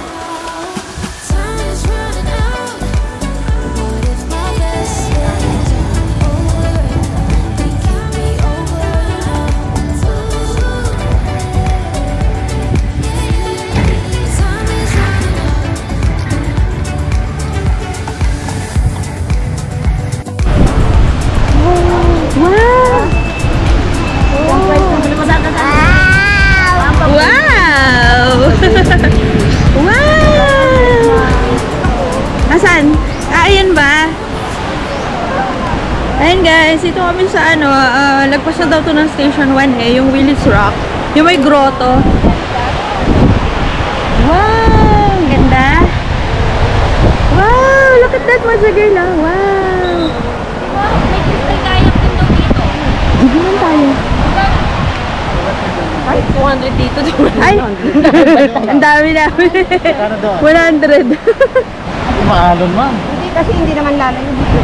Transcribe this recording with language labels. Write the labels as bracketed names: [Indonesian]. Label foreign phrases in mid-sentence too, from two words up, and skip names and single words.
[English] Time is running out. What if my best days are over? They can't be over now. Time is running out. Wow! [Filipino] Wow! Asan? Ayan ba? Ayan guys, ito kami sa lagpas na daw to ng Station 1 yung Willis Rock. Yung may grotto. [English] look at that, Mazagala. Wow! [Filipino] May crystal kayak din daw dito. Hindi man tayo. Ay, 200 dito. Ay! Ang dami namin. 100. Maalon, ma'am. Hindi kasi hindi naman lalayo dito.